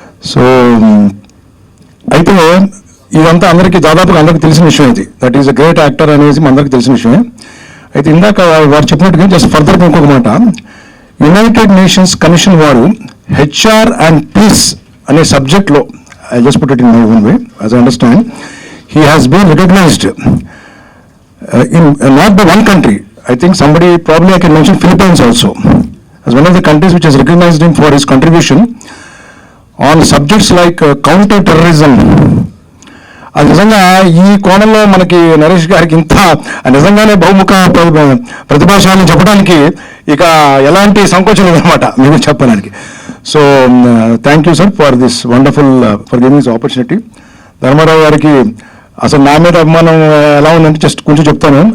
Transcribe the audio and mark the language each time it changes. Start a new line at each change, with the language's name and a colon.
Telugu: So అయితే ఇదంతా అందరికీ దాదాపుగా అందరికీ తెలిసిన విషయం. ఇది
English: that is a great actor
Telugu: అనేది అందరికీ తెలిసిన విషయమే. అయితే ఇందాక వారు చెప్పినట్టుగా జస్ట్ ఫర్దర్గా ఇంకొక మాట, యునైటెడ్ నేషన్స్ కమిషన్ వారు HR and పీస్ అనే సబ్జెక్ట్లో,
English: I just put it in my own way, as I understand, he has been recognized in not by one country. I think somebody, probably I can mention Philippines also, as one of the countries which has recognized him for his contribution on subjects like counter-terrorism.
Telugu: అది నిజంగా ఈ కోణంలో మనకి నరేష్ గారికి ఇంత నిజంగానే బహుముఖ ప్రతిభాశాలని చెప్పడానికి ఇక ఎలాంటి సంకోచం లేదన్నమాట మేము చెప్పడానికి.
English: So thank you sir for this wonderful for giving this opportunity.
Telugu: Dharmarao గారికి అసలు నా మీద అభిమానం ఎలా ఉందంటే జస్ట్ కొంచెం చెప్తాను.